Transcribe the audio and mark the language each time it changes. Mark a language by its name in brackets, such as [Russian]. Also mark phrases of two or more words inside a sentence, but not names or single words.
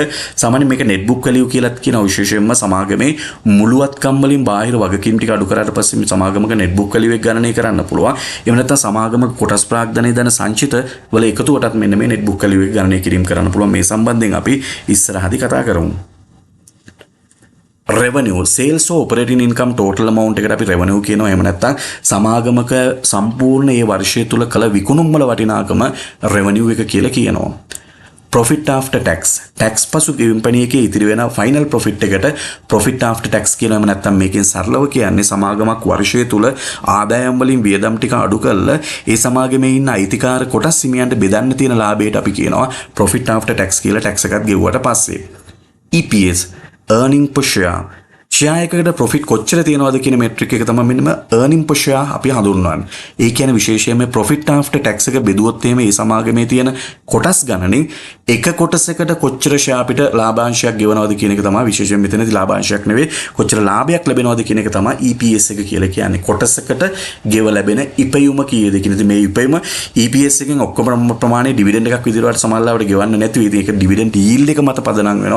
[Sinhala] සාමාන්‍යයෙන් මේක [English] net book value [Sinhala] කියලාත් කියනවා. විශේෂයෙන්ම සමාගමේ මුළුවත්කම් වලින් බාහිර වගකීම් ටික අඩු කරාට පස්සේ මේ සමාගමක [English] net book value [Sinhala] එක ගණනය කරන්න පුළුවන්. එහෙම නැත්නම් සමාගමක කොටස් ප්‍රාග්ධනයේ දන සංචිත වල එකතුවටත් මෙන්න මේ [English] net book value [Sinhala] එක ගණනය කිරීම කරන්න පුළුවන්. මේ සම්බන්ධයෙන් අපි ඉස්සරහදී කතා කරමු. [English] revenue sales or operating income total amount [Sinhala] එකට අපි revenue කියනවා. එහෙම නැත්නම් සමාගමක සම්පූර්ණ ඒ වර්ෂය තුල කළ විකුණුම් වල වටිනාකම revenue එක කියලා කියනවා. [English] profit after tax tax [Sinhala] පසු කම්පැනි එකේ ඉතිරි වෙන [English] final profit එකට profit after tax කියනවා. [Sinhala] එහෙම නැත්නම් මේකෙන් සරලව කියන්නේ සමාගමක් වර්ෂය තුල ආදායම් වලින් වියදම් ටික අඩු කරලා ඒ සමාගමේ ඉන්න අයිතිකාර කොටස් හිමියන්ට බෙදන්න තියෙන ලාභයට අපි කියනවා [English] profit after tax [Sinhala] කියලා. tax එකත් ගෙවුවට පස්සේ [English] EPS earning per share share [Sinhala] එකකට profit කොච්චර තියෙනවද කියන metric එක තමයි මෙන්න [English] earning per share [Sinhala] අපි හඳුන්වන්නේ. ඒ කියන්නේ විශේෂයෙන්ම [English] profit after tax [Sinhala] එක බෙදුවොත් එහෙම ඒ සමාගමේ තියෙන කොටස් ගණනින් එක කොටසකට කොච්චර ෂෙයා අපිට ලාභාංශයක් ගෙවනවද කියන එක තමයි විශේෂයෙන් මෙතනදී ලාභාංශයක් නෙවෙයි කොච්චර ලාභයක් ලැබෙනවද කියන එක තමයි EPS එක කියලා කියන්නේ. කොටසකට ගෙව ලැබෙන ඉපයුම කීයද කියන ඉතින් මේ ඉපයුම EPS එකෙන් ඔක්කොම ප්‍රමාණය ඩිවිඩන්ඩ් එකක් විදිහට සමහරවිට ගෙවන්න නැතුව ඉතින් ඒක [English] dividend yield [Sinhala] එක මත පදනම් වෙනවා.